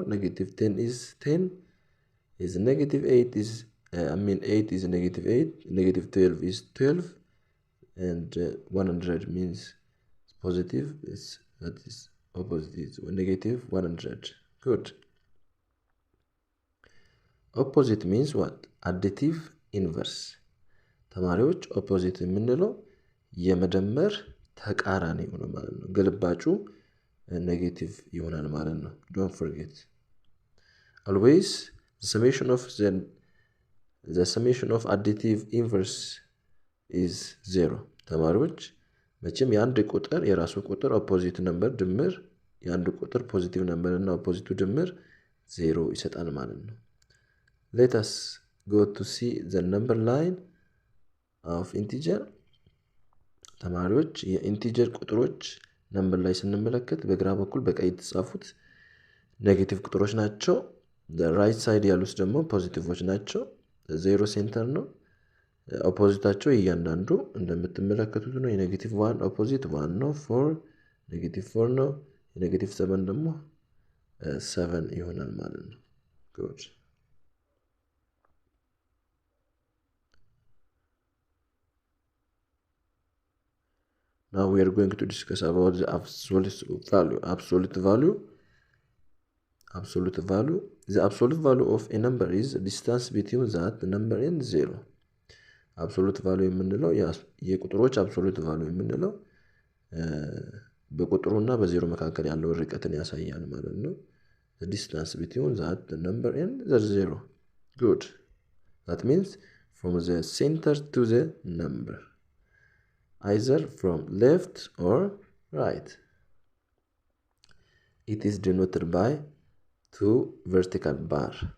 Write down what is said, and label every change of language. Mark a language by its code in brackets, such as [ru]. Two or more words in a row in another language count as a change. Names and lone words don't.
[en] -10 is 10. Is -8 is 8 is -8. -12 is 12. And 100 means positive. That is opposite is -100. Good. Opposite means what? Additive inverse. [am] ተማሪዎች ኦፖዚት የምንለው የመደመር ተቃራኒ ሆነ ማለት ነው። ግልባጩ ኔጌቲቭ ይሆናል ማለት ነው። [en] Don't forget. Always the summation of additive inverse is 0. [am] ተማሪዎች መቼም የአንድ ቁጥር የራሱ ቁጥር ኦፖዚት ነምበር ድምር የአንድ ቁጥር ፖዚቲቭ ነምበር እና ኦፖዚቱ ድምር 0 ይሰጣል ማለት ነው። [en] Let us go to see the number line of integer. [am] ተማሪዎች የኢንቲጀር ቁጥሮች ነምበር ላይ ስንመለከት በግራ በኩል በቀይ የተጻፉት ኔጌቲቭ ቁጥሮች ናቸው። [en] the right side [am] ያሉት ደግሞ ፖዚቲቮች ናቸው። 0 ሴንተር ነው። ኦፖዚታቸው እያንዳንዱ እንደምትመለከቱት ነው። የኔጌቲቭ 1 ኦፖዚት 1 ነው። 4 -4 ነው። የኔጌቲቭ 7 ደግሞ 7 ይሆናል ማለት ነው። Good. [en] Now we are going to discuss about the absolute value. Absolute value. The absolute value of a number is the distance between that number and 0. Absolute value [am] የምንለው የቁጥሮች [en] absolute value [am] የምንለው በቁጥሩና በዜሮ መካከል ያለው ርቀትን ያሳያል ማለት ነው። [en] The distance between that number and the 0. Good. That means from the center to the number. Either from left or right. It is denoted by 2 vertical bar.